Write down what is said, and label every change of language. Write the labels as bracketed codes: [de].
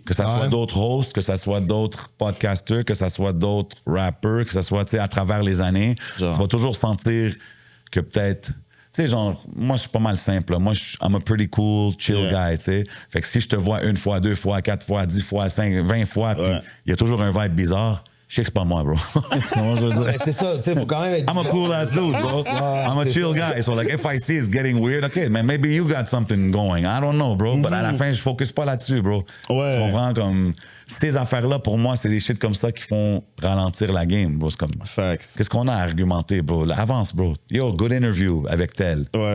[fr] Que ça soit d'autres hosts, que ça soit d'autres podcasters, que ça soit d'autres rappers, que ça soit, tu sais, à travers les années, tu vas toujours sentir que peut-être... Tu sais, genre, moi, je suis pas mal simple. Là. Moi, [en] I'm a pretty cool, chill guy, [fr] tu sais. Fait que si je te vois 1 fois, 2 fois, 4 fois, 10 fois, 5, 20 fois, puis il y a toujours un vibe bizarre, je sais que c'est pas moi, bro. C'est ça, tu sais, faut quand même être... [en] I'm a cool ass dude, bro. I'm a chill guy. So, like, if I see it's getting weird, okay, man, maybe you got something going. I don't know, bro. [fr] But à la fin, je focus pas là-dessus, bro. Tu comprends, comme... Ces affaires-là, pour moi, c'est des shit comme ça qui font ralentir la game, bro. C'est comme... [en] Facts. [fr] Qu'est-ce qu'on a à argumenter, bro? Là, avance, bro. Yo, good interview avec tel.